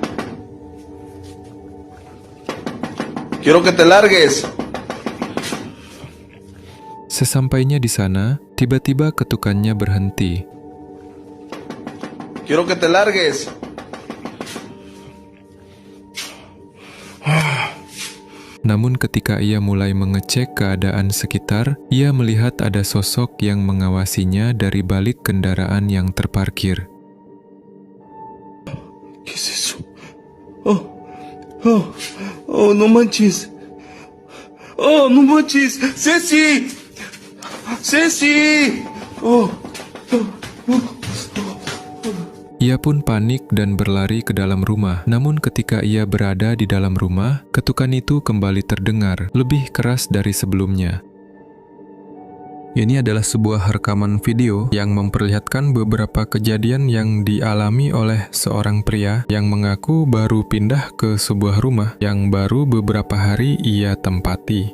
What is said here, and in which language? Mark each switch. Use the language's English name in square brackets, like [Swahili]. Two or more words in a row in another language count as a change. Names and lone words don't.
[Spanish] Quiero que te largues. [Indonesian] Sesampainya di sana, tiba-tiba ketukannya berhenti. [Spanish] Quiero que te largues. [Indonesian] Namun ketika ia mulai mengecek keadaan sekitar, ia melihat ada sosok yang mengawasinya dari balik kendaraan yang terparkir. [Spanish] ¿Qué es eso? Oh, no manches. Oh, no manches. Ceci. Ceci. Oh. [Indonesian] Ia pun panik dan berlari ke dalam rumah. Namun ketika ia berada di dalam rumah, ketukan itu kembali terdengar, lebih keras dari sebelumnya. Ini adalah sebuah rekaman video yang memperlihatkan beberapa kejadian yang dialami oleh seorang pria yang mengaku baru pindah ke sebuah rumah yang baru beberapa hari ia tempati.